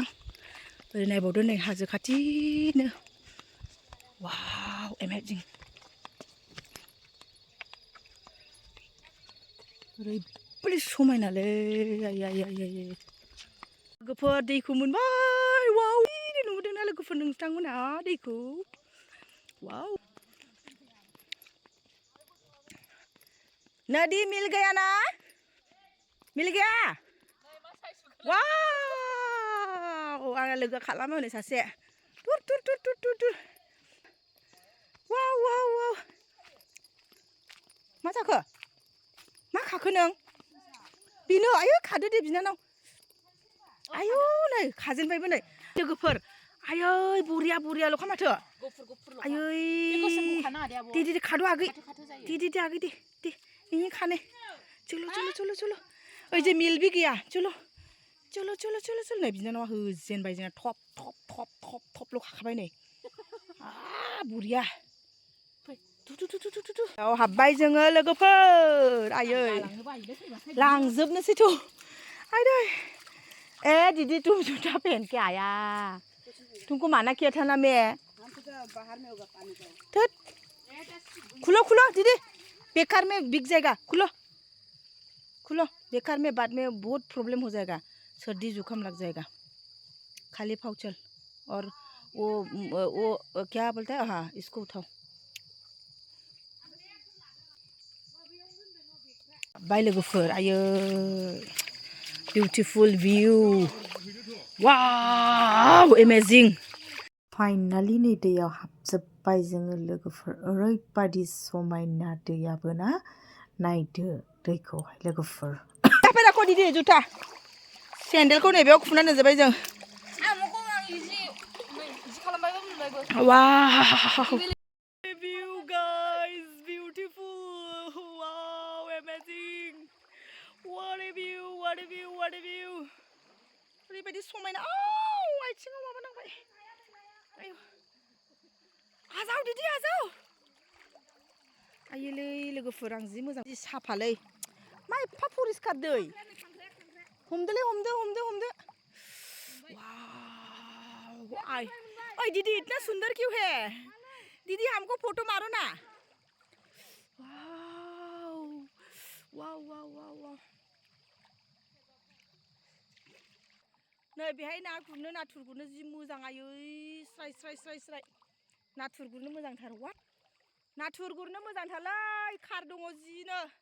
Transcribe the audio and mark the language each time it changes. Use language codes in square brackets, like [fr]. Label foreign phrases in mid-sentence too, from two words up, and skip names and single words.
[brx] ओरै नायबावदो नै हाजो खाथिनो, [en] wow amazing. [brx] ओरैबायदि समायनालै, आयै लोगोफोर दैखौ मोनबाय। वाव नुदोंना लोगोफोर नोंथांमोनहा दैखौ? [hi] वाव नदी मिल गया ना? मिल गया? [brx] वाव आंना लोगो खालामो हनै सासे। तुर वाव मा जाखो? मा खाखो नों? बेनो आयौ खादो दे बिनानाव। आयौ नै खाजेनबायबो नै लोगोफोर। आयै बरियाल'खा माथो। आयै दे खादो आगै। [hi] दे आगै दे यहीं खाने। चलो ओइ जे मिल भी गया। [brx] चलो नै बिनानावा होजेनबाय जोंना थप थप थपल' खाखाबाय नै बुरिया हाबबाय जोङो लोगोफोर आयै लांजोबनोसैथ' आयै [hi] ए दीदी तुम जूता पहन के आया तुमको माना किया था ना मैं खुलो खुलो दीदी बेकार में बिक जाएगा खुलो खुलो बेकार में बाद में बहुत प्रॉब्लम हो जाएगा सर्दी जुकाम लग जाएगा खाली पाँव चल और वो क्या बोलता है हाँ इसको उठाओ [brx] बाय लोगोफोर आयो [en] beautiful view wow amazing finally [brx] नै दैयाव हाबजोब्बाय जोङो लोगोफोर ओरैबायदि समायना दैयाबो ना नायदो दैखौहाय लोगोफोर जाफैनाखौ दिदि जुथा सेन्देलखौ नैबेयाव खुनानै दोनजोब्बाय जों वाव [en] view guys beautiful wow amazing what a view what a view [brx] what a view ओरैबायदि समायना आथिङाव माबा नांबाय आयौ आजाव दिदि आजाव आयोलै लोगोफोर आं जि मोजां जि साफालै मा एफा परिस्कार दै हमदोलै हमदो वाव [hi] ओइ दीदी इतना सुंदर क्यों है दीदी हमको फोटो मारो ना [en] wow wow wow wow wow [brx] नै बेहाय ना गुरनो नाथुर गुरनो जि मोजां आयै स्राय स्राय स्राय स्राय नाथुर गुरनो मोजांथार वा नाथुर गुरनो मोजांथारलै खार दङ जिनो